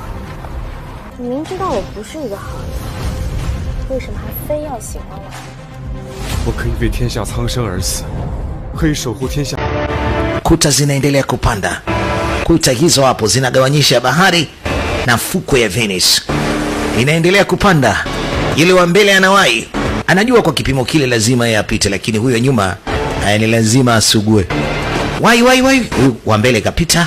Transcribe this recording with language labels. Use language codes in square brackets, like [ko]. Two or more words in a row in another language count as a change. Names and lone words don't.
[zh] 你明知道我不是一个好人，为什么还非要喜欢我？我可以为天下苍生而死，可以守护天下。 [sw] Kuta zinaendelea kupanda. Kuta hizo hapo zinagawanyisha bahari na fukwe ya Venice. Inaendelea kupanda. Yule wa mbele anawahi. Anajua kwa kipimo kile lazima yeye apite, lakini huyo nyuma ni lazima asugue. Wai. Huyu wa mbele kapita.